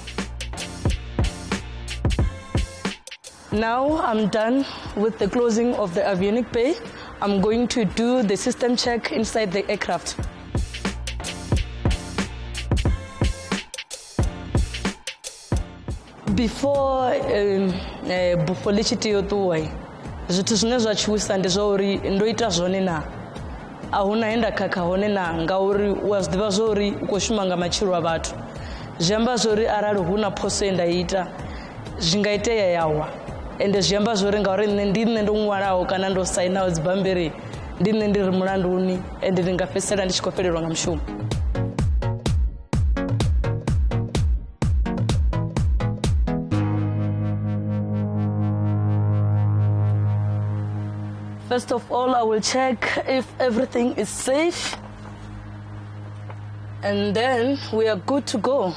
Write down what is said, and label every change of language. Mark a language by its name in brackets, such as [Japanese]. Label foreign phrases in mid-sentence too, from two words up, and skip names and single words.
[English] Now I'm done with the closing of the avionic bay. I'm going to do the system check inside the aircraft. [Venda] Before bufoḽitshiti yo ṱuwa zwithu zwine zwa tshuwisa ndi zwa uri ndo ita zwone na a huna he nda khakha hone na ngauri wa zwi ḓivha zwa uri u khou shuma nga matshilo a vhathu, zwi amba zwa uri arali hu na phoso ye nda ita zwi nga itea yawa, ende zwi amba zwa uri ngauri ndi nṋe ndo ṅwalaho kana ndo sainaho dzibammbiri ndi nṋe ndi ri mulanduni ende ndi nga fhedzisela ndi tshi khou fhelelwa nga mushumo. [English] First of all, I will check if everything is safe, and then we are good to go.